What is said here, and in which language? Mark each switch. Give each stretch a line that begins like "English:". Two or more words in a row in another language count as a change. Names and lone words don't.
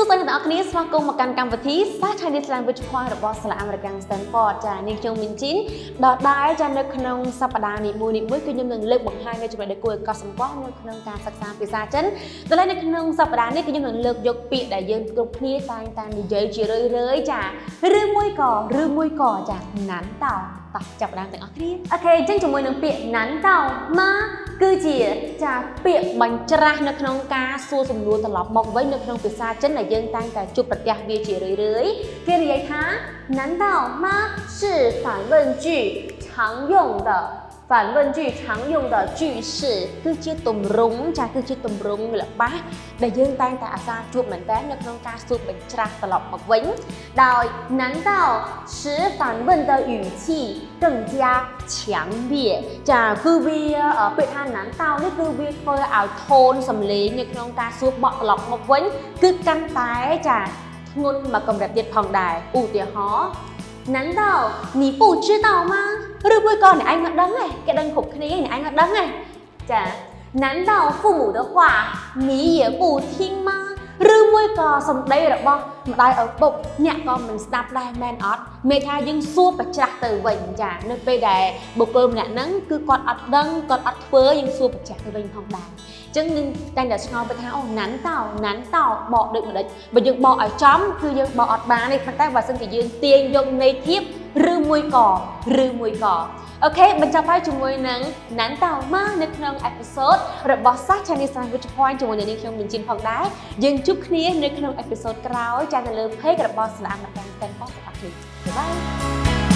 Khmer: អ្នកគ្នាស្វាគមន៍មកកាន់កម្មវិធីសាស្ត្រ Chinese Language Point របស់សាលាអាមេរិក Stanford ចានាងខ្ញុំមីនជីនដល់ដែរចានៅក្នុងសប្តាហ៍នីមួយៗគឺខ្ញុំនឹងលើកបង្ហាញនៅចំណុចដែលគួរឲ្យកត់សម្គាល់នៅក្នុងការសិក្សាភាសាចិនដល់ហើយនៅក្នុងសប្តាហ៍នេះខ្ញុំនឹងលើកយកពាក្យដែលយើងគ្រប់គ្នាតែងតែនិយាយជារឿយៗចាឬមួយក៏ចាណាន់តោតោះចាប់ផ្ដើមទាំងអស់គ្នាអូខេអញ្ចឹងជាមួយនឹងពាក្យណាន់តោ ម៉ាគឺជាចាពាក្យបញ្ច្រាស់នៅក្នុងការសួរសំណួរត្រឡប់មកវិញនៅក្នុងភាសាចិនដែលយើងតែងតែជួបប្រទះវាជារឿយៗគេនិយាយថា
Chinese: 难道吗是反问句常用的反问句常用的句式
Khmer: គឺជាទម្រង់ចាគឺជាទម្រង់ល្បះដែលយើងតែងតែអាសាជួបមែ នតើនៅក្នុងការសួរបញ្ច្រាស់ត្រឡប់មកវិញដោយ
Chinese: 难道使反问的语气更加强烈
Khmer: ចាគឺវាពាក្យថា难道នេះគឺវាធ្វើឲ្យថូនសំឡេងនៅក្នុងការសួរបកត្រឡប់មកវិញគឺកាន់តែចា ធ្ងន់មកកម្រិតទៀតផងដែរឧទាហរណ៍
Chinese: 难道你不知道吗
Khmer: ឬមួយក៏អ្នកឯងមកដឹងទេគេដឹងគ្រប់គ្នាអ្នកឯងមកដឹងទេចា
Chinese: 难道父母的话你也不听吗
Khmer: ឬមួយក៏សម្ដីរបស់ម្ដាយឪពុកអ្នកក៏មិនស្ដាប់ដែរមែនអត់មានថាយើងសួរបញ្ច្រាស់ទៅវិញ ចានៅពេលដែលបុគ្គលម្នាក់ហ្នឹងគឺគាត់អត់ដឹងគាត់អត់ធ្វើយើងសួរបញ្ច្រាស់ទៅវិញផងដែរអញ្ចឹងនឹងតែតែឆ្ងល់ទៅថាអូណាន់តោបកដូចម្ដេចបើយើងបកឲ្យចំគឺយើងបកអត់បានទេប៉ុន្តែបើសិនជាយើងទាញយកន័យធៀបឬមួយក៏អូខេបញ្ចប់ហើយជាមួយនឹងណាន់តោម៉ានៅក្នុងអេពីសូតរបស់សាស្ត្រ Chinese Language Point ជាមួយនឹងខ្ញុំមីនជីនផងដែរយើងជួបគ្នានៅក្នុងអេពីសូតក្រោយចានៅលើ page របស់សាលាអាមេរិក Stanford របស់ខ្ញុំបាយ